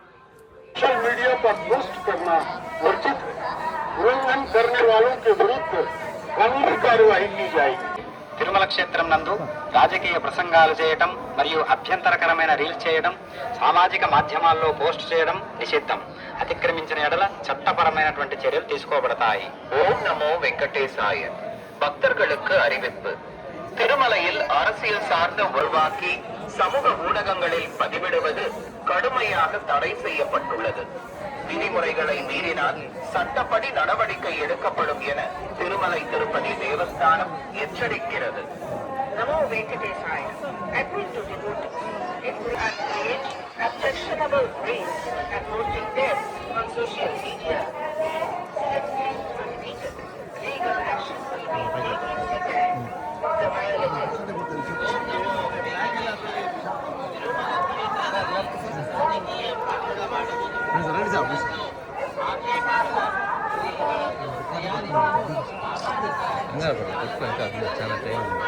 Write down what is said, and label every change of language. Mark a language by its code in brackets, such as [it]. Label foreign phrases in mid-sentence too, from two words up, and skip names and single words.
[te] తిరుమల క్షేత్రం నందు రాజకీయ ప్రసంగాలు చేయడం మరియు అభ్యంతరకరమైన రీల్ చేయడం, సామాజిక మాధ్యమాల్లో పోస్ట్ చేయడం నిషిద్ధం. అతిక్రమించిన ఎడల చట్టపరమైనటువంటి చర్యలు తీసుకోబడతాయి. ఓం నమో వెంకటేశాయ. [ta] பக்தர்களுக்கு அறிவிப்பு. திருமலையில் அரசியல் சார்ந்த உருவாக்கி சமூக ஊடகங்களில் பதிவிடுவது கடுமையாக தடை செய்யப்பட்டுள்ளது. விதிமுறைகளை மீறினால் சட்டப்படி நடவடிக்கை எடுக்கப்படும் என திருமலை திருப்பதி தேவஸ்தானம் எச்சரிக்கிறது. நமோ வெங்கடேசாய. [en] Appeal to devotees. It will create objectionable reels and posting them on social media. Legal action will be taken against the violators. [te] చాలా టైం